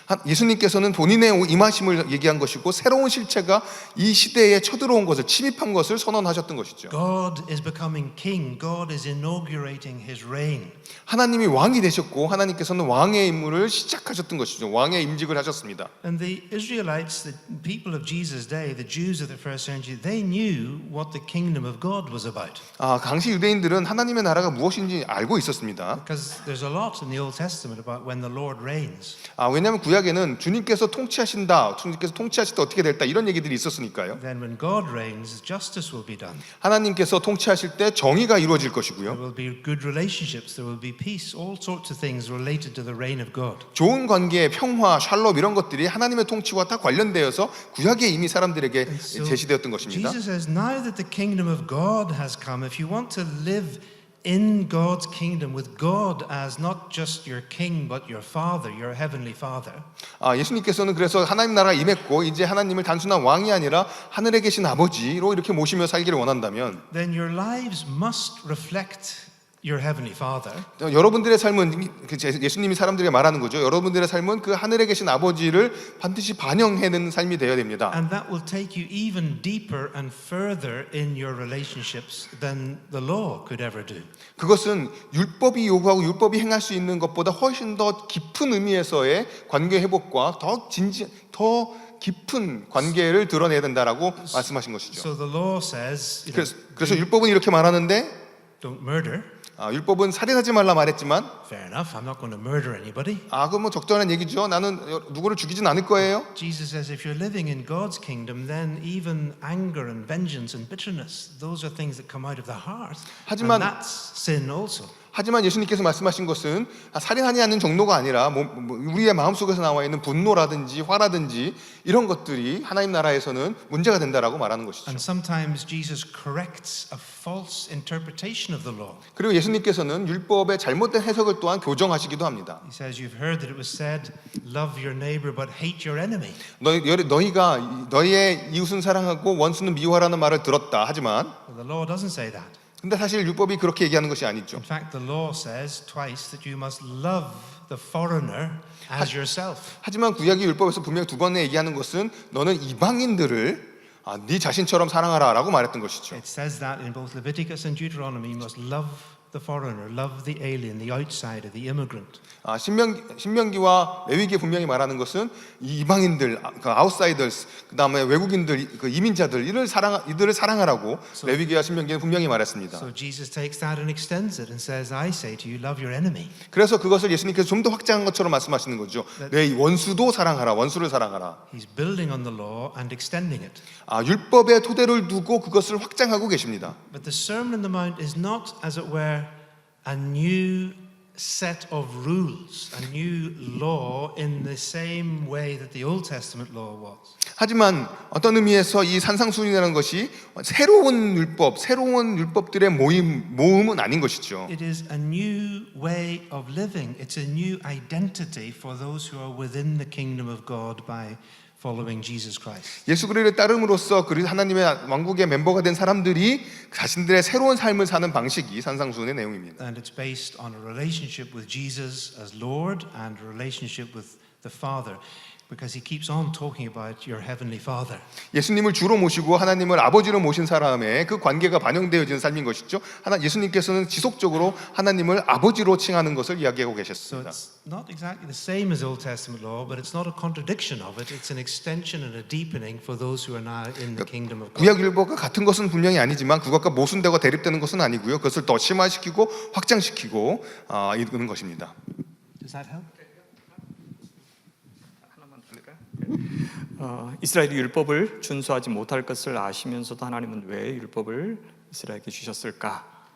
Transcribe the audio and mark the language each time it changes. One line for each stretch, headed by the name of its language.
Korean: 예수님께서는 본인의 임하심을 얘기한 것이고 새로운 실체가 이 시대에 쳐들어온 것을 침입한 것을 선언하셨던 것이죠.
English: God is becoming king. God is inaugurating his reign.
Korean: 하나님이 왕이 되셨고 하나님께서는 왕의 임무를 시작하셨던 것이죠. 왕의 임직을 하셨습니다.
English: And the Israelites, the people of Jesus' day, the Jews of the first century, they knew what the kingdom of God was about.
Korean: 당시 유대인들은 하나님의 나라가 무엇인지 알고 있었습니다.
English: Because there's a lot in the Old Testament about when the Lord reigns.
Korean: 왜냐하면 구약에는 주님께서 통치하신다, 주님께서 통치하실 때 어떻게 될다 이런 얘기들이 있었으니까요.
English: Then when God reigns, justice will be done.
Korean: 하나님께서 통치하실 때 정의가 이루어질
English: There
Korean: 것이고요.
English: will be good relationships. There will be peace. All sorts of things related to the reign of God.
Korean: 좋은 관계, 평화, 샬롬 이런 것들이 하나님의 통치와 다 관련되어서 구약에 이미 사람들에게
English: So
Korean: 제시되었던 것입니다.
English: Jesus says, now that the kingdom of God has come, if you want to live in God's kingdom with God as not just your king but your father, your heavenly father.
Korean: 예수님께서는 그래서 하나님 나라가 임했고 이제 하나님을 단순한 왕이 아니라 하늘에 계신 아버지로 이렇게 모시며 살기를 원한다면
English: Then your lives must reflect your heavenly father.
Korean: 여러분들의 삶은 예수님이 사람들에게 말하는 거죠. 여러분들의 삶은 그 하늘에 계신 아버지를 반드시 반영해내는 삶이 되어야 됩니다.
English: And that will take you even deeper and further in your relationships than the law could ever do.
Korean: 그것은 율법이 요구하고 율법이 행할 수 있는 것보다 훨씬 더 깊은 의미에서의 관계 회복과 더 깊은 관계를 드러내야 된다라고 말씀하신 것이죠.
English: So the law says,
Korean: 그래서 율법은 이렇게 말하는데
English: don't murder.
Korean: 율법은 살인하지 말라 말했지만
English: Fair enough. I'm not going to murder anybody.
Korean: 그건 뭐 적절한 얘기죠. 나는 누구를 죽이진 않을 거예요.
English: Jesus says if you're living in God's kingdom, then even anger and vengeance and bitterness, those are things that come out of the heart.
Korean: 하지만-
English: And that's sin also.
Korean: 하지만 예수님께서 말씀하신 것은 살인하지 않는 정도가 아니라 우리의 마음속에서 나와 있는 분노라든지 화라든지 이런 것들이 하나님 나라에서는 문제가 된다라고 말하는 것이죠.
English: And sometimes Jesus corrects a false interpretation of the law.
Korean: 그리고 예수님께서는 율법의 잘못된 해석을 또한 교정하시기도 합니다.
English: He says you've heard that it was said, love your neighbor but hate your enemy.
Korean: 너희가 너희의 이웃은 사랑하고 원수는 미워하라는 말을 들었다. 하지만
English: Well, the law doesn't say that.
Korean: 근데 사실 율법이 그렇게 얘기하는 것이 아니죠.
English: In fact, the law says twice that you must love the foreigner as yourself.
Korean: 하지만 구약의 율법에서 분명히 두 번에 얘기하는 것은 너는 이방인들을 네 자신처럼 사랑하라라고 말했던 것이죠.
English: It says that in both Leviticus and Deuteronomy. You must love the foreigner, love the alien, the outsider, the immigrant.
Korean: 신명기와 레위기에 분명히 말하는 것은 이 이방인들, 그 아웃사이더스, 그다음에 외국인들, 그 이민자들 이들을 사랑하라고 레위기와 신명기는 분명히 말했습니다.
English: So Jesus takes that and extends it and says, I say to you, love your enemy.
Korean: 그래서 그것을 예수님께서 좀 더 확장한 것처럼 말씀하시는 거죠. 내 원수도 사랑하라, 원수를 사랑하라.
English: He's building on the law and extending it.
Korean: 율법의 토대를 두고 그것을 확장하고 계십니다.
English: But the Sermon on the Mount is not, as it were, a new set of rules, a new law in the same way that the Old Testament law was.
Korean: 하지만 어떤 의미에서 이 산상수훈이라는 것이 새로운 율법들의 모음은 아닌 것이죠.
English: It is a new way of living. It's a new identity for those who are within the kingdom of God by following Jesus Christ.
Korean: 예수 그리스도를 따름으로써 하나님의 왕국의 멤버가 된 사람들이 자신들의 새로운 삶을 사는 방식이 산상수훈의 내용입니다.
English: And it's based on a relationship with Jesus as Lord and a relationship with the Father. Because he keeps on talking about your heavenly Father.
Korean: 예수님을 주로 모시고 하나님을 아버지로 모신 사람의 그 관계가 반영되어지는 삶인 것이죠. 예수님께서는 지속적으로 하나님을 아버지로 칭하는 것을 이야기하고
English: So
Korean: 계셨습니다.
English: it's not exactly the same as Old Testament law, but it's not a contradiction of it. It's an extension and a deepening for those who are now in the kingdom of God.
Korean: 구약 율법과 같은 것은 분명히 아니지만 그것과 모순되고 대립되는 것은 아니고요. 그것을 더 심화시키고 확장시키고 이끄는 것입니다.
English: Does that help?
Korean: 이스라엘이 율법을 준수하지 못할 것을 아시면서도 하나님은 왜 율법을 이스라엘에게 주셨을까?